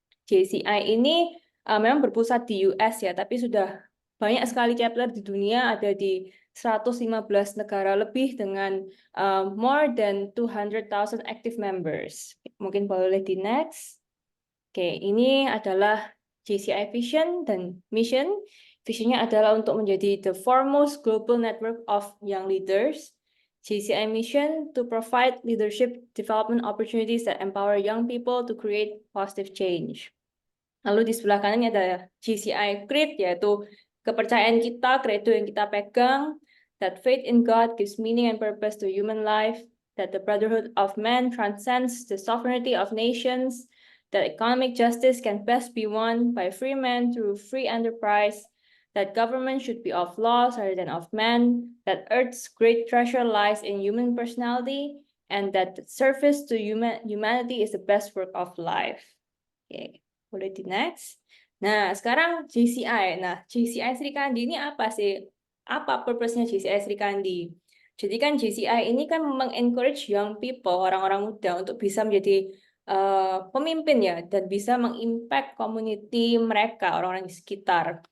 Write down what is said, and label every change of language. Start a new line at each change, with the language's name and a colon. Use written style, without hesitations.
Indonesian: JCI ini memang berpusat di US ya, tapi sudah banyak sekali chapter di dunia, ada di 115 negara lebih dengan
English: more than 200,000 active members.
Indonesian: Mungkin boleh di next. Oke, ini adalah JCI Vision dan Mission. Visionnya adalah untuk menjadi
English: the foremost global network of young leaders. JCI Mission to provide leadership development opportunities that empower young people to create positive change.
Indonesian: Lalu di sebelah kanannya ada GCI Creed, yaitu kepercayaan kita, credo yang kita pegang,
English: that faith in God gives meaning and purpose to human life, that the brotherhood of man transcends the sovereignty of nations, that economic justice can best be won by free men through free enterprise, that government should be of laws rather than of men, that Earth's great treasure lies in human personality, and that service to humanity is the best work of life. Okay.
Indonesian: Boleh di next. Nah, sekarang JCI. Nah, JCI Sri Kandi ini apa sih? Apa purpose-nya JCI Sri Kandi? Jadi kan JCI ini kan mengencourage young people, orang-orang muda untuk bisa menjadi pemimpin ya, dan bisa mengimpact community mereka, orang-orang di sekitar.